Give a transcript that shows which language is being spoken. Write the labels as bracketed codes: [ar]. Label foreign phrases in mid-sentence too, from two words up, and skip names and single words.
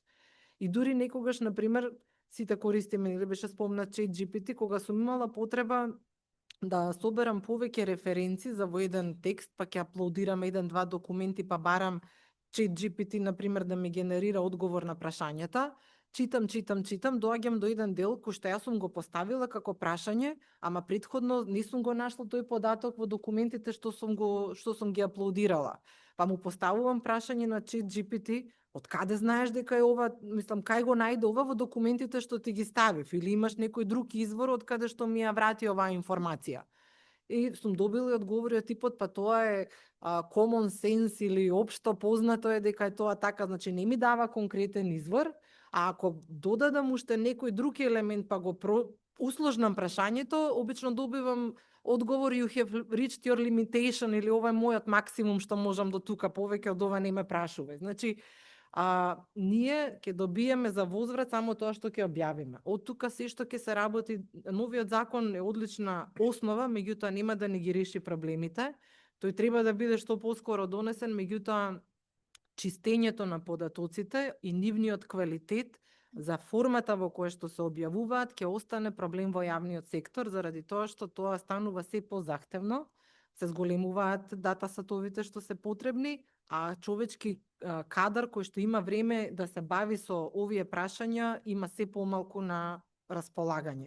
[mk] И дури некогаш, например, сите користиме, или беше спомнат ChatGPT, кога сум имала потреба да соберам повеќе референци за во еден текст, па ќе аплодирам еден-два документи, па барам ChatGPT, например, да ми генерира одговор на прашањата, читам, доаѓам до еден дел кој што јас сум го поставила како прашање, ама претходно не сум го нашла тој податок во документите што сум ги аплодирала. Па му поставувам прашање на ChatGPT, од каде знаеш дека е ова, мислам, кај го најде ова во документите што ти ги ставив, или имаш некој друг извор од каде што ми ја врати оваа информација. И сум добила одговори од типот, па тоа е [en] common sense [mk] или општо познато е дека е тоа така, значи не ми дава конкретен извор, а ако додадам уште некој друг елемент па го усложнам прашањето, обично добивам одговор [en] you have reached your limitation [mk] или ова е мојот максимум што можам до тука, повеќе од ова не ме прашувај. Значи, ние ќе добиеме за возврат само тоа што ќе објавиме. Од тука се што ќе се работи, новиот закон е одлична основа, меѓутоа нема да ни ги реши проблемите. Тој треба да биде што поскоро донесен, меѓутоа чистењето на податоците и нивниот квалитет за формата во која што се објавуваат ќе остане проблем во јавниот сектор, заради тоа што тоа станува се позахтевно, се зголемуваат дата сатовите што се потребни, а човечки кадар кој што има време да се бави со овие прашања има се помалку на располагање.